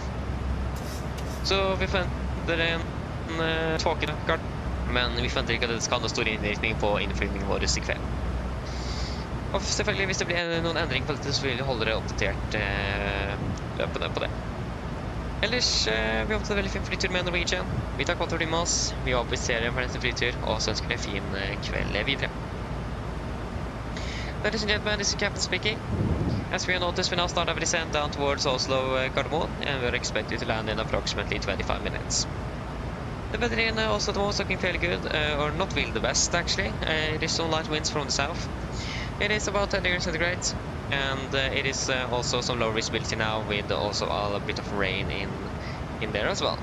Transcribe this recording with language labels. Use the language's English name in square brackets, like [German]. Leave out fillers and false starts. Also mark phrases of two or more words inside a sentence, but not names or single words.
[Norwegian] Så vi forventer en tåkekart, men vi forventer ikke at det skal ha noen stor innvirkning på innflygningen vår i kveld. Og selvfølgelig, hvis det blir noen endring på dette, så vil vi holde det oppdatert løpende på det. Ellers, vi håper det er veldig fin flytur med Norwegian. Vi tar kvarter med oss, vi håper vi ser en fornøyelig flytur, og så ønsker vi en fin kveld videre. [English] Ladies and gentlemen, this is Captain speaking. As we noticed, we now start our descent down towards Oslo Gardermoen, and we're expected to land in approximately 25 minutes. The weather in Oslo at the moment is looking fairly good, or not really the best actually. It is some light winds from the south. It is about 10 degrees centigrade, and it is also some low visibility now, with also a bit of rain in there as well.